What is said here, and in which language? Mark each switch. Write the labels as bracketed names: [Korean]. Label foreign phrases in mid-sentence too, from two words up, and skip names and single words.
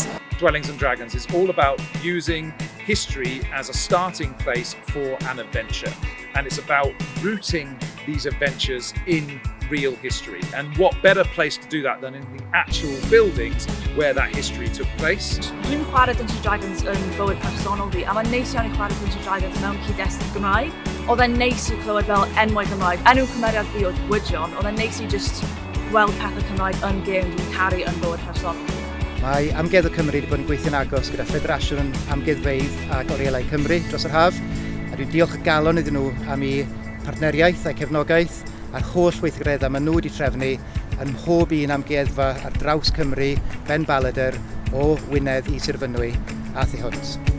[English] Dwellings and Dragons is all about using history as a starting place for an adventure, and it's about rooting these adventures in real history, and what better place to do that than in the actual buildings where that history took place. [Welsh] Dwi'n chwarae Dungeons & Dragons yn bywyd personol fi, a mae'n neis iawn I chwarae Dungeons & Dragons mewn cyd-destun Gymraeg. Oedd e'n neis I clywed fel enwau Gymraeg. Enw cymeriad fi oedd Digwyddiadau, oedd e'n neis I just weld pethau Cymraeg yn gêm dwi'n caru yn bywyd personol. Mae Amgueddfa Cymru wedi bod yn gweithio'n agos gyda Ffederasiwn Amgueddfeydd ac Orielau Cymru dros yr haf, a dwi'n diolch y galon iddyn nhw am eu partneriaeth a'i cefnogaeth a'r holl weithgareddau maen nhw wedi trefnu yn mhob un amgueddfa ar draws Cymru, Ben Balader, o Wynedd I Sir Fynwy a thu hwnt.